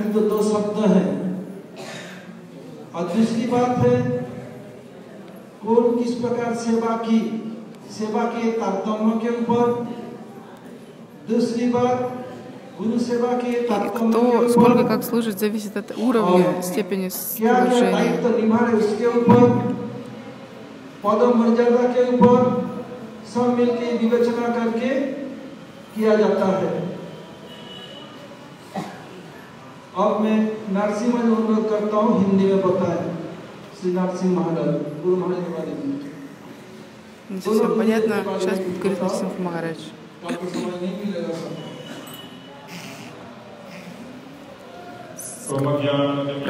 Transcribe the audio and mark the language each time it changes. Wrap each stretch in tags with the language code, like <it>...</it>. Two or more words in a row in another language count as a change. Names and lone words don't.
<ru>И кто, сколько как служит, зависит от уровня, степени служения.</ru> <hi>पदम मर्यादा के ऊपर सब मिलकर विवेचना करके किया जाता है। अब मैं नरसिंह जी अनुरोध करता हूँ हिंदी में बताएं। श्री नरसिंह महाराज, गुरु महाराज वाले जी।</hi> <ru>Не совсем понятно. Сейчас будет говорить Нарсимха Махарадж.</ru> <hi>आपको समझ नहीं मिलेगा सब।</hi>